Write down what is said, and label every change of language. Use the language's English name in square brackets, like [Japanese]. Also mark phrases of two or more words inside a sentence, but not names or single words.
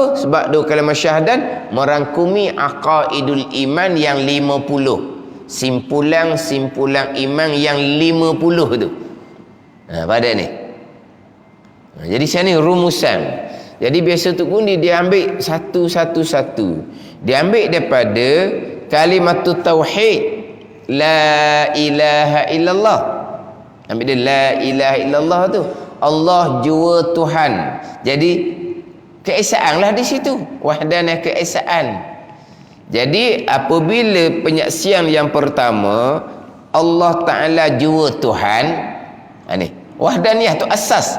[Malay] Sebab dua kalimah syahadat merangkumi [Arabic] عقائد الإيمان [Malay] yang 50. Simpulan iman yang 50 tu. Pada ni. Jadi sini rumusan. Jadi biasa tu pun dia ambil satu. Dia ambil daripada kalimat tauhid [Arabic] لا إله إلا الله. [Malay] Ambil dia [Arabic] لا إله إلا الله [Malay] tu. Allah jua Tuhan. Jadi keesaan lah di situ. Wahdanah keesaan. Jadi apabila penyaksian yang pertama Allah Ta'ala jua Tuhan, ni wahdaniyah tu asas.